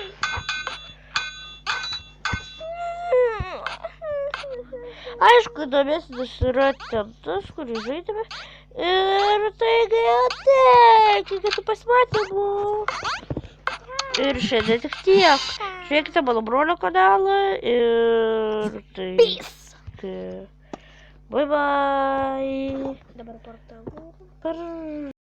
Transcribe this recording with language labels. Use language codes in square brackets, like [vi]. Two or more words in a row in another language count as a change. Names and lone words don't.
[lt] Aišku, įdomesnis yra ten tas, kurį žaidėme. Ir taigi tiek, iki kitų pasimatymų. Ir šiandien tik tiek. Žiūrėkite mano brolio kanalą ir tai... [en] Peace! Bye bye! [lt] Dabar portalų.